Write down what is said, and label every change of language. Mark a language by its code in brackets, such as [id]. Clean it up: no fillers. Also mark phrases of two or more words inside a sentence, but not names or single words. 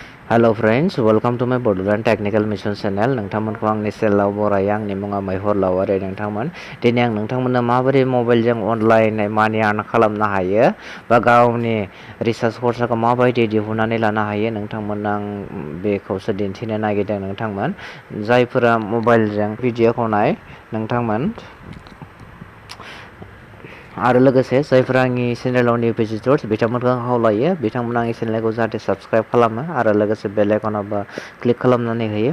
[en] Hello friends, welcome to my Bodoland Technical Mission Channel. [brx] नोंथांमोनखौ आंनि चेनेलाव बरायो। आंनि मुङा मैहर लावारि। नोंथांमोन दिनै आं नोंथांमोननो माबोरै मबाइलजों अनलाइन मानि आर्न खालामनो हायो बा गावनि रिसार्च खरसाखौ माबायदि दिहुननानै लानो हायो नोंथांमोन आं बेखौसो दिन्थिनो नागिरदों। नोंथांमोन जायफोरा मबाइलजों भिडिअखौ नाय नोंथांमोन आरो लोगोसे जायफोरा आंनि चेनेलाव [en] new visitors [brx] बिथांमोनखौ खावलायो बिथांमोना आंनि चेनेलखौ जाहाथे साबस्क्राइब खालामो आरो लोगोसे बेल आइकनावबो क्लिक खालामनानै होयो।